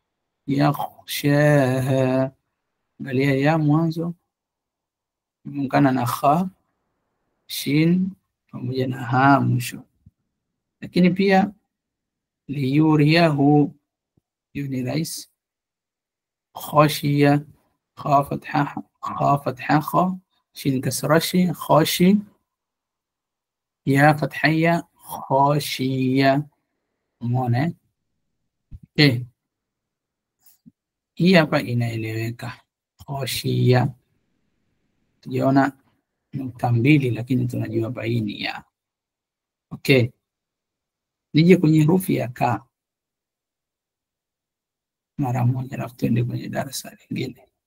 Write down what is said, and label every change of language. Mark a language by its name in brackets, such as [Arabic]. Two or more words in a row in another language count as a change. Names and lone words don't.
[Swahili] Angalia ya mwanzo imeungana na kha, shin pamoja na ha mwisho. Lakini pia liyuriyahu, hiyo ni rais. Khashiya, kha fatha kha, shin kasra shi, khashi, ya fathaya khashiya. Umeona? Hii hapa inaeleweka. Khashiya. Tujiona nukta mbili lakini tunajua hapa hii ni ya. Okay. Nije kwenye herufi ya ka mara moja, alafu tuende kwenye darasa lingine.